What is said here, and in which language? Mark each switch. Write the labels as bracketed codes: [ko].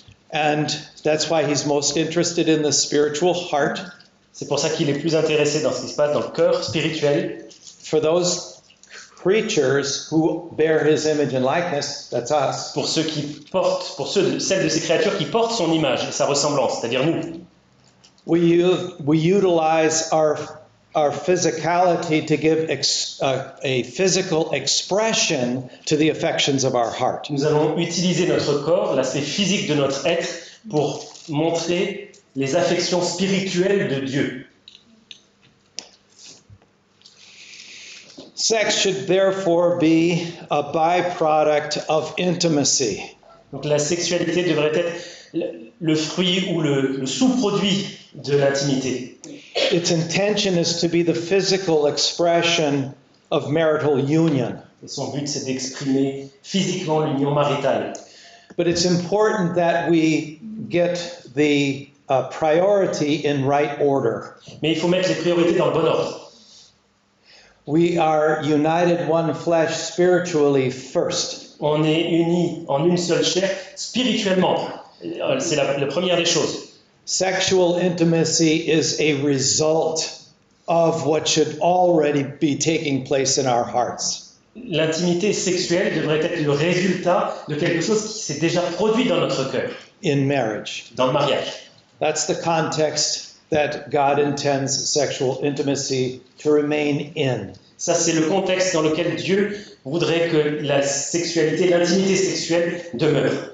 [en] And that's why he's most interested in the spiritual heart. [fr] C'est pour ça qu'il est plus intéressé dans ce qui se passe dans le cœur spirituel. [en] For those creatures who bear his image and likeness, that's us. [fr] Pour ceux qui portent, celles de ces créatures qui portent son image et sa ressemblance, c'est-à-dire nous. [en] We utilize our our physicality to give a physical expression to the affections of our heart. [fr] Nous allons utiliser notre corps, l'aspect physique de notre être, pour montrer les affections spirituelles de Dieu. [en] Sex should therefore be a byproduct of intimacy. [fr] Donc la sexualité devrait être le fruit ou le sous-produit de l'intimité. [en] Its intention is to be the physical expression of marital union. [fr] Et son but, c'est d'exprimer physiquement l'union maritale. [en] But it's important that we get the priority in right order. [fr] Mais il faut mettre les priorités dans le bon ordre. [en] We are united one flesh spiritually first. [fr] On est unis en une seule chair spirituellement. C'est la première des choses. [en] Sexual intimacy is a result of what should already be taking place in our hearts. [fr] L'intimité sexuelle devrait être le résultat de quelque chose qui s'est déjà produit dans notre cœur, [en] In marriage. [fr] dans le mariage. [en] That's the context that God intends sexual intimacy to remain in. [fr] Ça, c'est le contexte dans lequel Dieu voudrait que la sexualité, l'intimité sexuelle demeure.